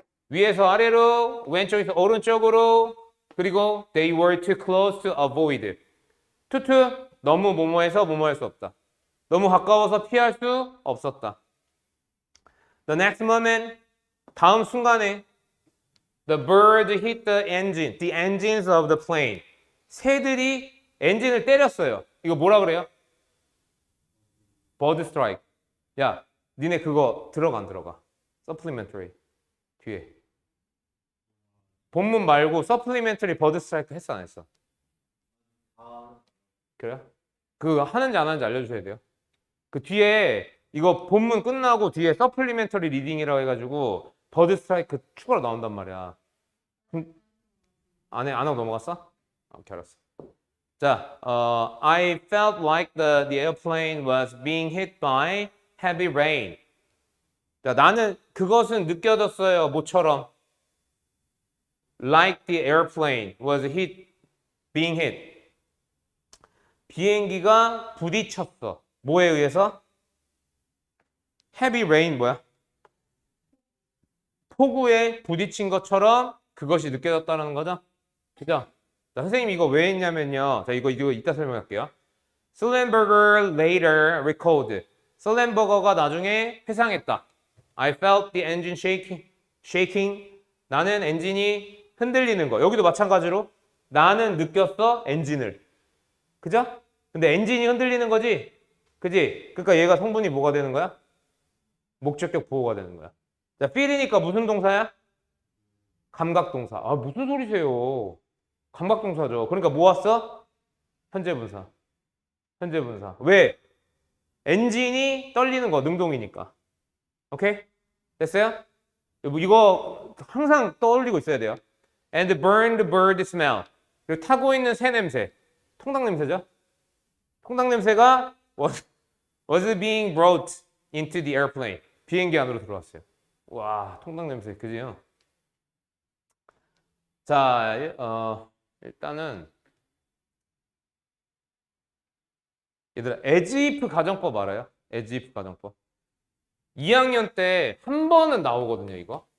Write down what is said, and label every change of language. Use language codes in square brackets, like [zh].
[ko] 위에서 아래로, 왼쪽에서 오른쪽으로, 그리고 [en] they were too close to avoid. [ko] to 너무 뭐뭐해서 뭐뭐할 수 없다. 너무 가까워서 피할 수 없었다. [en] The next moment, [ko] 다음 순간에 [en] the bird hit the engine, the engines of the plane. [ko] 새들이 엔진을 때렸어요. 이거 뭐라 그래요? bird strike. 야, 니네 그거 들어가 안 들어가? supplementary 뒤에. 본문 말고 supplementary bird strike 했어 안 했어? 그래요? 그거 하는지 안 하는지 알려주셔야 돼요. 그 뒤에 이거 본문 끝나고 뒤에 서플리멘터리 리딩이라고 해가지고 버드 스트라이크 추가로 나온단 말이야. 안 하고 넘어갔어? 오케이, 알았어. [en] 자, I felt like the airplane was being hit by heavy rain. [ko] 자, 나는 그것은 느껴졌어요. 모처럼. [en] Like the airplane was being hit. [ko] 비행기가 부딪혔어. 뭐에 의해서? [en] heavy rain [ko] 뭐야? 폭우에 부딪힌 것처럼 그것이 느껴졌다는 거죠? 그죠? 자, 선생님 이거 왜 했냐면요. 자, 이거 이따 설명할게요. [en] Sullenberger later recalled. [ko] 설렌버거가 나중에 회상했다. [en] I felt the engine shaking. [ko] 나는 엔진이 흔들리는 거. 여기도 마찬가지로 나는 느꼈어 엔진을. 그죠? 근데 엔진이 흔들리는 거지? 그지? 그러니까 얘가 성분이 뭐가 되는 거야? 목적격 보호가 되는 거야. 자, feel이니까 무슨 동사야? 감각동사. 아, 무슨 소리세요? 감각동사죠. 그러니까 뭐 왔어? 현재분사. 현재분사. 왜? 엔진이 떨리는 거, 능동이니까. 오케이? 됐어요? 이거 항상 떠올리고 있어야 돼요. [en] And burn the bird smell. [ko] 그리고 타고 있는 새 냄새. 통닭 냄새죠? 통닭 냄새가 [en] was being brought into the airplane. [ko] 비행기 안으로 들어왔어요. 와, 통닭 냄새, 그지요? 자, 일단은 얘들아, as if 가정법 알아요? as if 가정법. 2학년 때 한 번은 나오거든요, 이거.